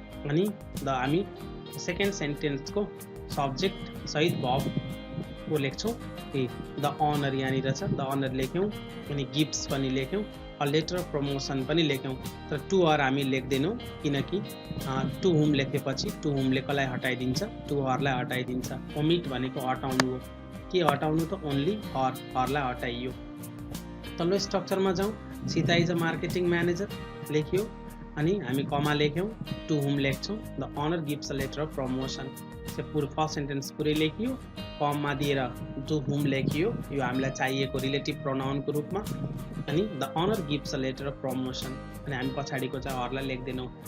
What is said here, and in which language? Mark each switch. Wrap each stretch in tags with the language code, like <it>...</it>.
<ne>अनि हामी second सेन्टेन्सको subject सहित भर्ब लेख्छौँ। द अनर यहाँनिर छ, द अनर लेख्यौँ, अनि गिफ्ट्स पनि लेख्यौँ,</ne> <en>a letter of promotion</en> <ne>पनि लेख्यौँ। तर टु हर हामी लेख्दैनौँ किनकि टु हुम लेखेपछि टु हुमले कसलाई हटाइदिन्छ, टु हरलाई हटाइदिन्छ। ओमिट भनेको हटाउनु हो। के हटाउनु त ओन्ली हरलाई हटाइयो। तल्लो स्ट्रक्चरमा जाउँ।</ne> <en>Sita is a marketing manager</en> <ne>लेख्यो, अनि हामी कमा लेख्यौँ, टु हुम लेख्छौँ।</ne> <en>The honour gives a letter of promotion.</en> <ne>पुरो फर्स्ट सेन्टेन्स पुरै लेखियो, कममा दिएर टु हुम लेखियो, यो हामीलाई चाहिएको रिलेटिभ प्रोनाउनको रूपमा। अनि</ne> <en>the honour gives a letter of promotion,</en> <ne>अनि हामी पछाडिको चाहिँ हरलाई लेख्दैनौँ।</ne>